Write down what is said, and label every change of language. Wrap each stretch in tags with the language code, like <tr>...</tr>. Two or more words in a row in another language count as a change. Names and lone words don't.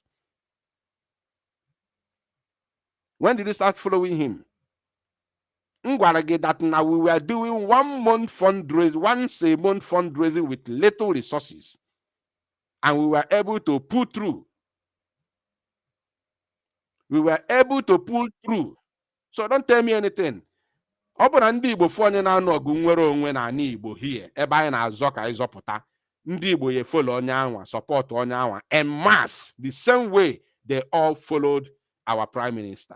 <en>When did you start following him? that now we were doing 1 month fundraising, once a month fundraising with little resources, and we were able to pull through. We were able to pull through. So don't tell me anything.</en> <ig>Ọ bụ na ndị Igbo fụ onye na-anụ ọgụ nwere onwe na ana Igbo here ebe anyị na-azọ ka ịzọpụta ndị Igbo ye follow onye anwa, support onye anwa</ig> <en>en mass the same way they all followed our prime minister.</en>